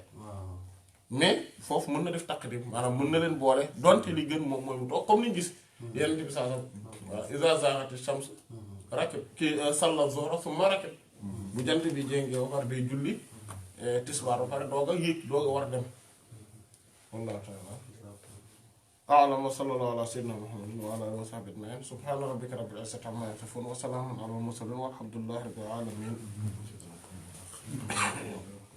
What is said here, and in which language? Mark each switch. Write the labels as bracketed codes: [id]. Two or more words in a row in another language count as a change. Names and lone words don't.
[wo] mais foofu mën na def taqdim maanaam mën na leen boole donte li gën moom mooy mu toog comme ni ñu gis. yenn bi saa [ar] وإذا زاغت الشمس ركب كي صلى الظهر ثم ركب [wo] bu jant bi jéngee ba pare day julli tisbaar ba pare doog a yéeg doog a war a dem [ar] والله تعالى أعلم وصلى الله على سيدنا محمد وعلى آله وصحبه أجمعين سبحان ربك رب العزة عما يصفون وسلام على المرسلين والحمد لله رب العالمين